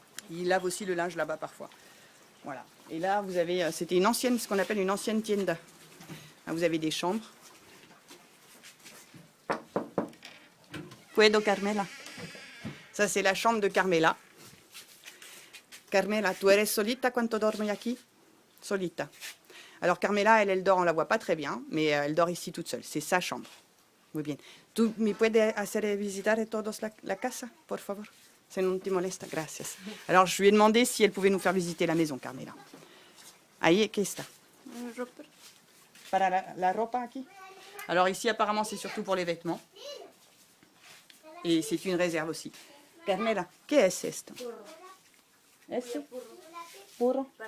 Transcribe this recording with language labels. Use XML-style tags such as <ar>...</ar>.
<fr>Ils lavent aussi le linge là-bas parfois. Voilà. Et là, vous avez, c'était une ancienne, ce qu'on appelle une ancienne tienda. Là, vous avez des chambres. Puedo, Carmela. Ça, c'est la chambre de Carmela.</fr> <es>Carmela, tu eres solita cuando dormi aquí? Solita.</es> <fr>Alors Carmela, elle dort, on la voit pas très bien, mais elle dort ici toute seule. C'est sa chambre.</fr> <es>Muy bien. ¿Tú me puedes hacer visitar todos la casa, por favor? Si no te molesta, gracias.</es> <fr>Alors je lui ai demandé si elle pouvait nous faire visiter la maison, Carmela.</fr> <es>Ahí, ¿qué está? Para la ropa aquí.</es> <fr>Alors ici, apparemment, c'est surtout pour les vêtements. Et c'est une réserve aussi. Carmela,</fr> <es>¿qué es esto? Esto? Puro.</es>